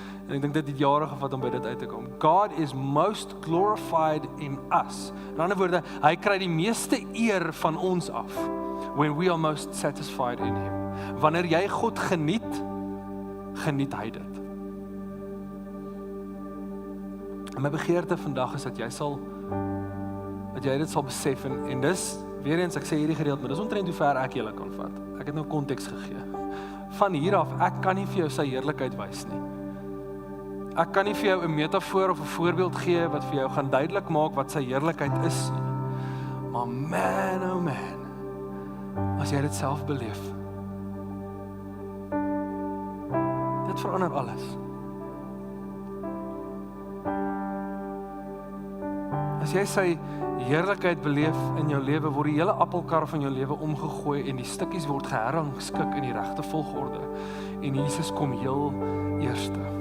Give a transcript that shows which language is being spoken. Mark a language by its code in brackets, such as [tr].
[af] En ek dink dit het jare gevat om by dit uit te kom. [en] God is most glorified in us. [af] In ander woorde, hy kry die meeste eer van ons af [en] when we are most satisfied in him. [af] Wanneer jy God geniet, geniet hy dit. En my begeerte vandag is dat jy dit sal besef, en dis, weer eens, ek sê hierdie gedeelte, maar dis omtrent hoe ver ek julle kan vat. Ek het nou konteks gegee. Van hier af, ek kan nie vir jou sy heerlikheid wys nie. Ek kan nie vir jou 'n metafoor of 'n voorbeeld gee wat vir jou gaan duidelik maak wat sy heerlikheid is nie. Maar man, oh man, as jy dit self beleef, dit verander alles. As jy sy heerlikheid beleef in jou lewe, word die hele appelkar van jou lewe omgegooi en die stukkies word gerangskik in die regte volgorde. En Jesus kom heel eerste.